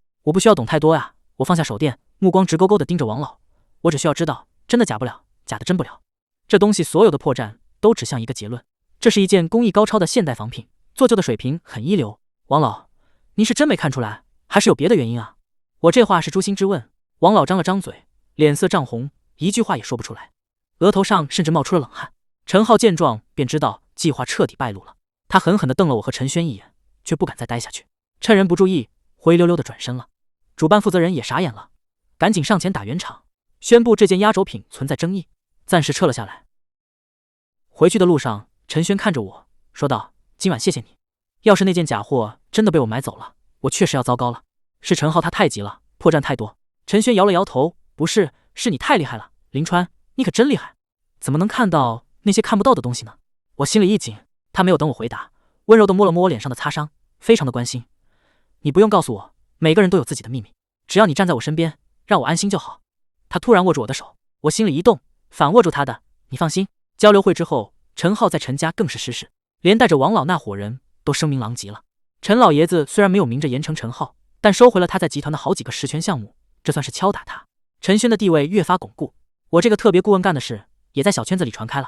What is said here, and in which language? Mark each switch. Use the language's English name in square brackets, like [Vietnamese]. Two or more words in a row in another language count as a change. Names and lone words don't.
[Chinese] 我不需要懂太多呀。我放下手電，目光直勾勾地盯着王老。我只需要知道，真的假不了，假的真不了。這東西所有的破綻都指向一個結論，這是一件工藝高超的現代仿品，做舊的水平很一流。王老，您是真沒看出來，還是有別的原因啊？我這話是誅心之問。王老張了張嘴，臉色漲紅，一句話也說不出來，額頭上甚至冒出了冷汗。陳浩見狀便知道計劃徹底敗露了，他狠狠地瞪了我和陳軒一眼，卻不敢再待下去，趁人不注意，灰溜溜地轉身了。主辦負責人也傻眼了，趕緊上前打圓場，宣布這件壓軸品存在爭議，暫時撤了下來。回去的路上，陳軒看着我說道：“今晚謝謝你，要是那件假貨真的被我買走了，我確實要糟糕了。是陳浩他太急了，破綻太多。”陳軒搖了搖頭：“不是，是你太厲害了，林川，你可真厲害，怎麼能看到那些看不到的東西呢？” 我心裡一緊，他沒有等我回答，溫柔地摸了摸我臉上的擦傷，非常的關心：“你不用告訴我，每個人都有自己的秘密，只要你站在我身邊，讓我安心就好。” 他突然握住我的手，我心裡一動，反握住他的：“你放心。” 交流會之後，陳浩在陳家更是失勢，連帶着王老那夥人都聲名狼藉了。陳老爺子雖然沒有明着嚴懲陳浩，但收回了他在集團的好幾個實權項目，這算是敲打他。陳軒的地位越發鞏固，我這個特別顧問幹的事也在小圈子裡傳開了。